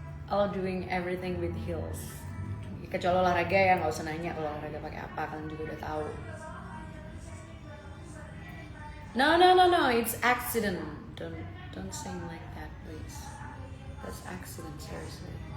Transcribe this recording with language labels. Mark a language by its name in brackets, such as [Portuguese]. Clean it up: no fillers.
[English] All doing everything with heels. [Indonesian] Kecuali olahraga ya, nggak usah nanya kalau olahraga pakai apa, kalian juga udah tahu. [English] No, it's accident. Don't sing like that, please. That's accident, seriously.